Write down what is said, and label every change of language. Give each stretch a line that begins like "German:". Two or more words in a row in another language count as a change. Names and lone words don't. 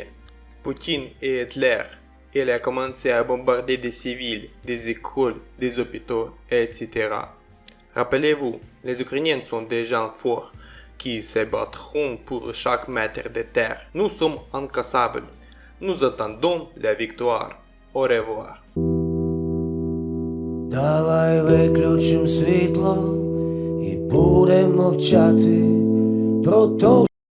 French: Poutine et Hitler, il a commencé à bombarder des civils, des écoles, des hôpitaux, etc. Rappelez-vous, les Ukrainiens sont des gens forts qui se battront pour chaque mètre de terre. Nous sommes incassables. Nous attendons la victoire. Au revoir.
Ukrainian: Давай виключим світло і будемо мовчати про те,